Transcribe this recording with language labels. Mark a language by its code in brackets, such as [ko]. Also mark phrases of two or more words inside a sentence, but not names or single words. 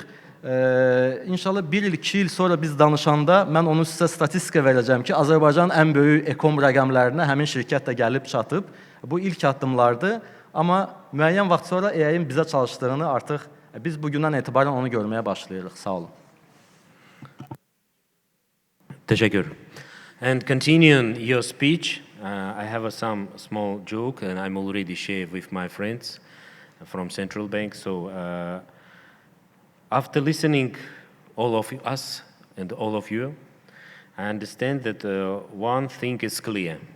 [az] İnşallah 1 il, 2 il sonra biz danışanda mən onu sizə statistika verəcəm ki, Azərbaycanın ən böyük ekom rəqəmlərinə həmin şirkət də gəlib çatıb. Bu ilk addımlardır, amma müəyyən vaxt sonra AI-in bizə çalışdığını artıq biz bugündən etibarən onu görməyə başlayırıq. Sağ olun. Teşekkür. [en] And continuing your speech, I have some small joke, and I'm already shared with my friends from Central Bank. So after listening all of us and all of you, I understand that one thing is clear.